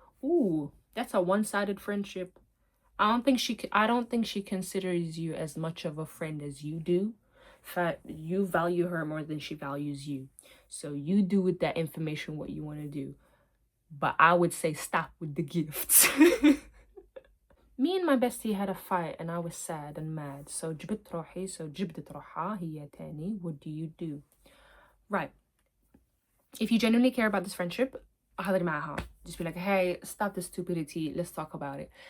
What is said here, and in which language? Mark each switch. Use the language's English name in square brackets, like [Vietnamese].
[English] Ooh, that's a one-sided friendship. I don't think she considers you as much of a friend as you do. But you value her more than she values you. So you do with that information what you want to do. But I would say stop with the gifts. Me and my bestie had a fight and I was sad and mad. [Arabic] So جبت روحي, so جبدت روحها هي تاني. [English] What do you do? Right. If you genuinely care about this friendship, [Arabic] أحضري معها. [English] Just be like, hey, stop this stupidity. Let's talk about it.